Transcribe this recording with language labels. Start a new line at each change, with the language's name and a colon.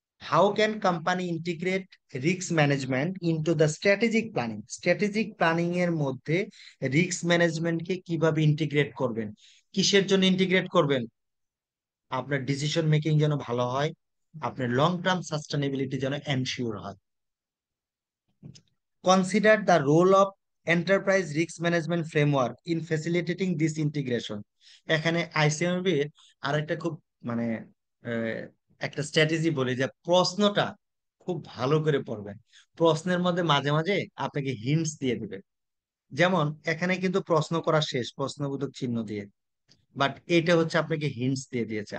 English: How can company integrate risk management into the strategic planning?
Bangla: Strategic planning এর মধ্যে risk ম্যানেজমেন্টকে কিভাবে integrate করবেন? কিসের জন্য ইন্টিগ্রেট করবেন? আপনার ডিসিশন মেকিং যেন ভালো হয়, আপনার লং টার্ম সাস্টেনেবিলিটি যেন এনশিওর হয়।
English: Consider the role of enterprise risk management framework in facilitating this integration.
Bangla: এখানে আইসিএমবি এর আরেকটা খুব মানে আহ, একটা স্ট্র্যাটেজি বলি যে প্রশ্নটা খুব ভালো করে পড়বেন। প্রশ্নের মধ্যে মাঝে মাঝে আপনাকে হিন্টস দিয়ে দিবে। যেমন এখানে কিন্তু প্রশ্ন করা শেষ প্রশ্নবোধক চিহ্ন দিয়ে, বাট এটা হচ্ছে আপনাকে হিন্টস দিয়ে দিয়েছে।